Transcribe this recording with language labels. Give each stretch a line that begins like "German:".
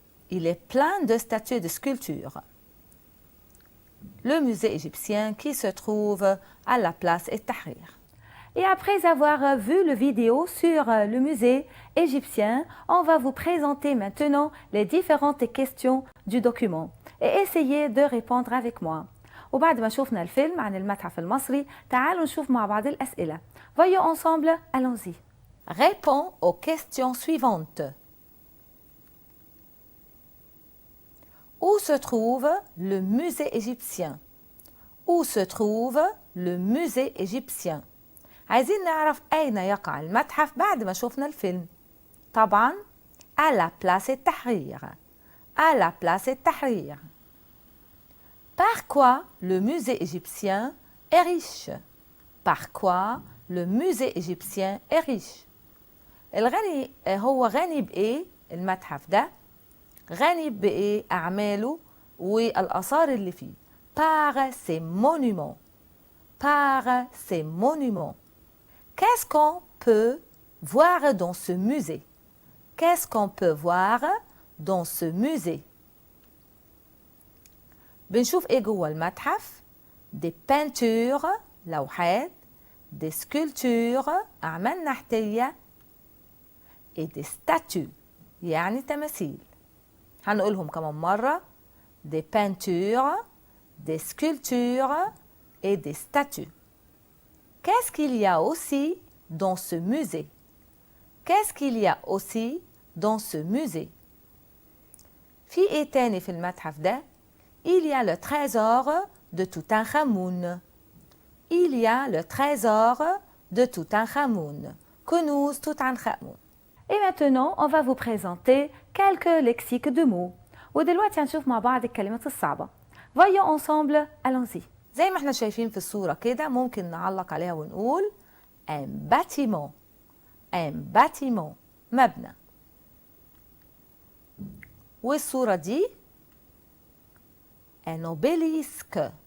French: Il est plein de statues et de sculptures. Le musée égyptien qui se trouve à la place Tahrir. Et après avoir vu la vidéo sur le musée égyptien, on va vous présenter maintenant les différentes questions du document et essayer de répondre avec moi.
Arabic: وبعد ما شوفنا الفيلم عن المتحف المصري تعالوا نشوف مع بعض الأسئلة.
French: Voyons ensemble, allons-y. Réponds aux questions suivantes. Où se trouve le musée égyptien? Où se trouve le musée égyptien?
Arabic: عايزين نعرف أين يقع المتحف بعد ما شوفنا الفيلم.
French: طبعاً à la place Tahrir. À la place Tahrir. Par quoi le musée égyptien est riche? Par quoi le musée égyptien est riche?
Arabic: الغني هو غني بإيه المتحف ده؟ غني بإيه أعماله والآثار اللي فيه؟
French: Par ses monuments. Par ses monuments. Qu'est-ce qu'on peut voir dans ce musée? Qu'est-ce qu'on peut voir dans ce musée?
Arabic: بنشوف ايه جوه المتحف؟ des peintures لوحات، des sculptures أعمال نحتية
French: et des statues
Arabic: يعني تماثيل. هنقولهم كمان مرة:
French: des peintures, des sculptures et des statues. Qu'est-ce qu'il y a aussi dans ce musée? Qu'est-ce qu'il y a aussi dans ce musée?
Arabic: في ايه تاني في المتحف ده؟
French: Il y a le trésor de Toutankhamun. Il y a le trésor de Toutankhamun.
Arabic: كنوز توتعنخامون.
French: Et maintenant, on va vous présenter quelques lexiques de mots.
Arabic: ودلوقتي هنشوف مع بعض الكلمات الصعبة.
French: Voyons ensemble, allons-y.
Arabic: زي ما احنا شايفين في الصورة كده ممكن نعلق عليها ونقول
French: un bâtiment. Un bâtiment. مبنى.
Arabic: والصورة دي un obélisque.